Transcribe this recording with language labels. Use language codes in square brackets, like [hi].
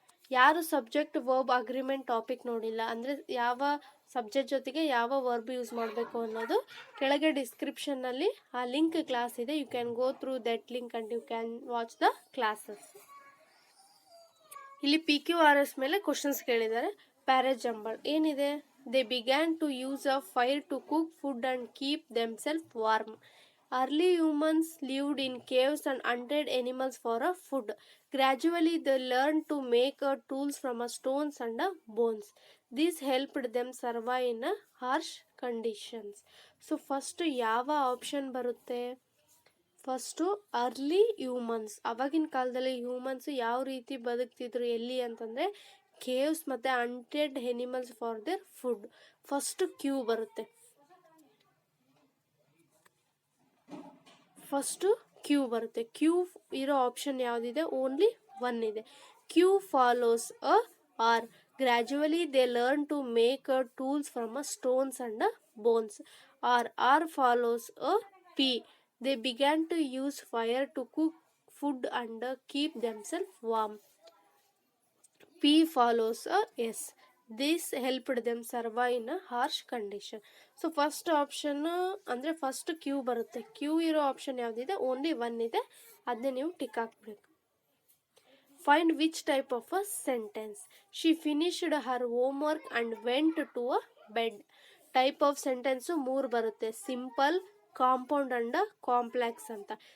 [kn] ಯಾರು subject verb agreement topic ನೋಡಿಲ್ಲ ಅಂದ್ರೆ ಯಾವ ಸಬ್ಜೆಕ್ಟ್ ಜೊತೆಗೆ ಯಾವ ವರ್ಬ್ ಯೂಸ್ ಮಾಡಬೇಕು ಅನ್ನೋದು ಕೆಳಗೆ ಡಿಸ್ಕ್ರಿಪ್ಷನ್ನಲ್ಲಿ ಆ ಲಿಂಕ್ ಕ್ಲಾಸ್ ಇದೆ. [en] You can go through that link and you can watch the classes. [kn] ಇಲ್ಲಿ PQRS ಮೇಲೆ ಕ್ವಶನ್ಸ್ ಕೇಳಿದ್ದಾರೆ. ಪ್ಯಾರಾಜಂಬಲ್ ಏನಿದೆ? [en] They began to use a fire to cook food and keep themselves warm. Early humans lived in caves and hunted animals for a food. Gradually, they learned to make tools from stones and bones. This helped them survive in harsh [kn] conditions. So first ಯಾವ option ಬರುತ್ತೆ? [en] First early humans. [kn] ಅವಾಗಿನ ಕಾಲದಲ್ಲಿ humans ಯಾವ ರೀತಿ ಬದುಕ್ತಿದ್ರು ಎಲ್ಲಿ ಅಂತಂದರೆ caves ಮತ್ತು [en] Hunted animals for their food. [kn] First Q ಬರುತ್ತೆ. ಫಸ್ಟು ಕ್ಯೂ ಬರುತ್ತೆ. ಕ್ಯೂ ಇರೋ ಆಪ್ಷನ್ ಯಾವುದಿದೆ? [en] only one [kn] ಇದೆ. [en] Q follows a R. Gradually they learn to make a tools from a stones and bones. R follows a P. They began to use fire to cook food and keep themselves warm. P follows a S. This helped them survive in a harsh condition. [kn] So first option ಅಂದರೆ first Q ಬರುತ್ತೆ. Q ಇರೋ option ಯಾವುದಿದೆ? Only one ಇದೆ. ಅದನ್ನೇ ನೀವು tick ಹಾಕ್ಬೇಕು. [en] Find which type of a sentence. She finished her homework and went to a bed. [kn] Type of sentence 3 ಬರುತ್ತೆ. Simple, compound and complex ಅಂತ.